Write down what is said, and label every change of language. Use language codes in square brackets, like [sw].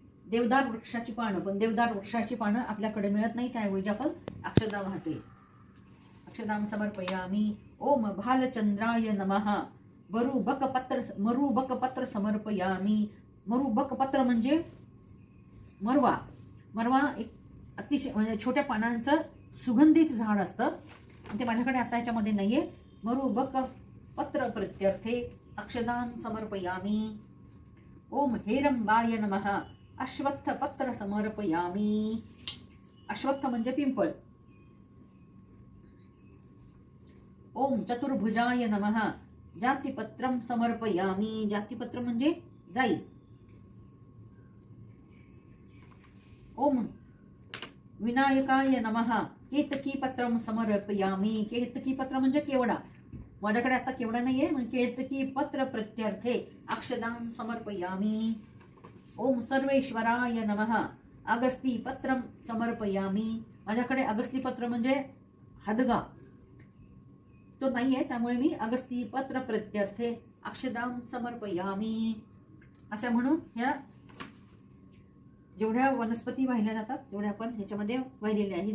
[mr] देवदार वृक्षाची पानं, पण देवदार वृक्षाची पानं आपल्याकडे मिळत नाही, त्याऐवजी आपण अक्षदा वाहतोय। [sa] अक्षदां समर्पयामि। ओम भालचंद्राय नमः मरुबक पत्र समर्पयामि। [mr] मरुबक पत्र म्हणजे मरवा। मरवा एक अतिशय म्हणजे छोट्या पानांचं सुगंधित झाड असतं, ते माझ्याकडे आता याच्यामध्ये नाहीये। [sa] मरुबक पत्र प्रत्यर्थे अक्षदां समर्पयामि। ओम हेरंबाय नमः अश्वत्थ पत्र समर्पयामि। [mr] अश्वत्थ म्हणजे पिंपळ। [sa] ओम चतुर्भुजाय नमः जातिपत्रं समर्पयामि। [mr] जातिपत्र म्हणजे जाई। [sa] ओम विनायकाय नमः केतकी पत्रं समर्पयामि। [mr] केतकी पत्र म्हणजे केवडा। माझ्याकडे आता केवडा नाहीये, म्हणजे [sa] केतकी पत्र प्रत्यर्थे अक्षदां समर्पयामि। ओम सर्वेश्वराय नमः अगस्ती पत्रं समर्पयामि। [mr] माझ्याकडे अगस्ती पत्र म्हणजे हदगा तो नाहीये, त्यामुळे मी [sa] अगस्ती पत्र प्रत्यर्थे अक्षदां समर्पयामि। [mr] असं म्हणून ह्या जेवढ्या वनस्पती वाहिल्या जातात तेवढ्या आपण ह्याच्यामध्ये वाहिलेल्या आहे।